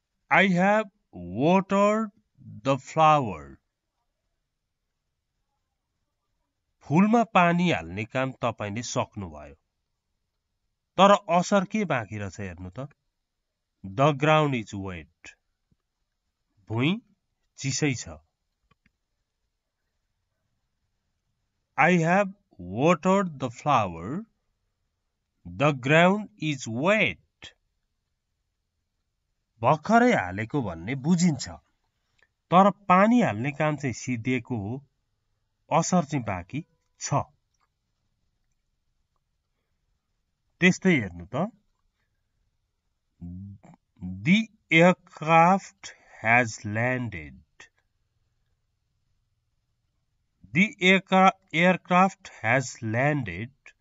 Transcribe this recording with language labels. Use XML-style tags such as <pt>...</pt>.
<en>I have watered the flower.</en> <ne>फूलमा पानी हाल्ने काम तपाईले सक्नुभयो तर असर के बाँकी रहेछ हेर्नु त?</ne> <en>The ground is wet.</en> <ne>भुइँ चिसै छ।</ne> <en>I have watered the flower. The ground is wet.</en> <ne>भर्खरै हालेको भन्ने बुझिन्छ तर पानी हाल्ने काम चाहिँ सिद्धिएको हो, असर चाहिँ बाँकी छ। त्यस्तै हेर्नु त,</ne> <en>The aircraft has landed. The aircraft has landed.</en>